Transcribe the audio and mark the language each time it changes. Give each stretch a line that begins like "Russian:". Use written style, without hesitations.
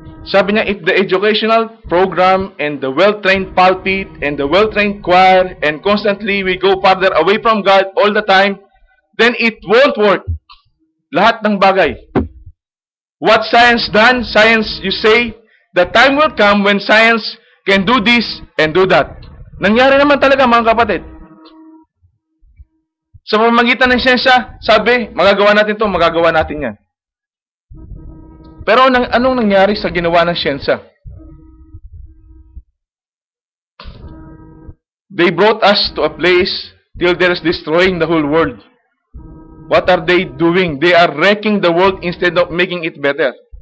Filipino: Sabi niya,
English: if the educational program and the well-trained pulpit and the well-trained choir and constantly we go farther away from God all the time, then it won't work.
Filipino: Lahat ng bagay.
English: What science done? Science, you say, the time will come when science can do this and do that.
Filipino: Nangyari naman talaga, mga kapatid. Sa pamamagitan ng siyensya, sabi, magagawa natin ito, magagawa natin yan. Pero anong nangyari sa ginawa ng siyensya?
English: They brought us to a place till there is destroying the whole world. What are they doing? They are wrecking the world instead of making it better.